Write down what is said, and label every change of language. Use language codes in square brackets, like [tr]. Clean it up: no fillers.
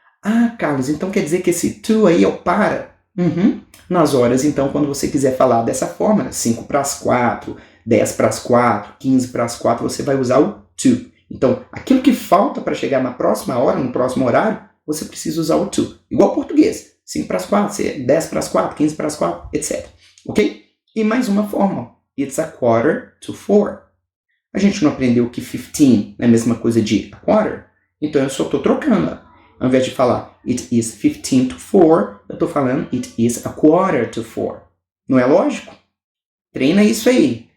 [pt] Ah, Carlos, então quer dizer que esse to aí é o para? Nas horas, então, quando você quiser falar dessa forma, 5 para as 4, 10 para as 4, 15 para as 4, você vai usar o to. Então, aquilo que falta para chegar na próxima hora, no próximo horário, você precisa usar o to. Igual português. 5 para as 4, 10 para as 4, 15 para as 4, etc. Ok? E mais uma forma. [en] It's a quarter to 4. [pt] A gente não aprendeu que 15 é a mesma coisa de a quarter? Então eu só estou trocando. Ao invés de falar [en] it is 15 to 4, [pt] eu estou falando [en] it is a quarter to 4. [pt] Não é lógico? Treina isso aí.